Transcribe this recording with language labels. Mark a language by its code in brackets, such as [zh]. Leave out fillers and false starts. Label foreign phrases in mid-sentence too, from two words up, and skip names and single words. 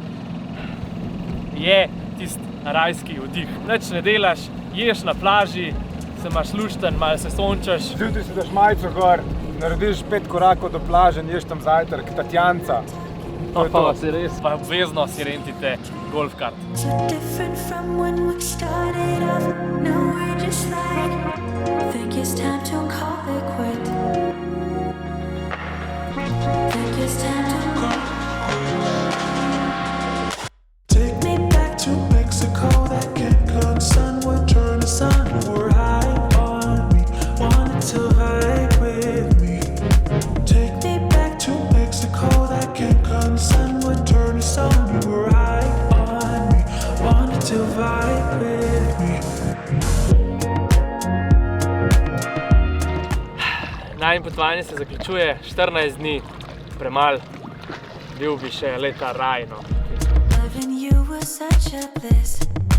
[sl] Je tisti rajski oddih. Nič ne delaš, ješ na plaži, se imaš lušten, malo se sončaš. Zjutraj si daš majico gor, narediš 5 korakov do plaže in ješ tam zajtrk, Tatjanca. To je to. Si res, pa obvezno si rentite golfkart. [en] So different from when we started off. Now we're just like, think it's time to call it quit. Think it's time to call. Take me back to Mexico, that Cancun sun would turn to sun. You were high on me, wanted to hike with me. Take me back to Mexico, that Cancun sun would turn to sun. You were high on me, wanted to vibe with me. [sl] Najin potovanje se zaključuje, 14 dni, premalo, bil bi še leta raj, no. [en] Loving you was such a bliss.